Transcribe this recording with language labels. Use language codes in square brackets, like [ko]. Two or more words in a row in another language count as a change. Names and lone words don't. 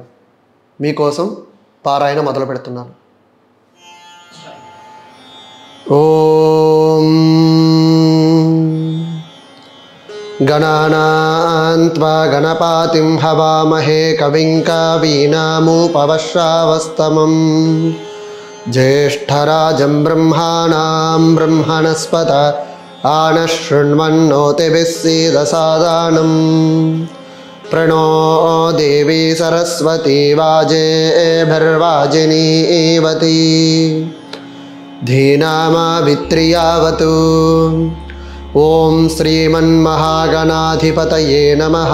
[te] మీకోసం పారాయణ మొదలు పెడుతున్నాను. [sa] ఓం గణానాన్త్వా గణపతిం హవామహే కవిం కవీనాముపవశ్రావస్తమం జ్యేష్ఠరాజం బ్రహ్మాణాం బ్రహ్మణస్పత ఆనశృణ్వన్నోతిభిः सीदसादनं प्रणो देवी सरस्वती वाजेभिर्वाजिनीवती धीनामावित्र्यावतु. ओं श्रीमन्महागणाधिपतये नमः.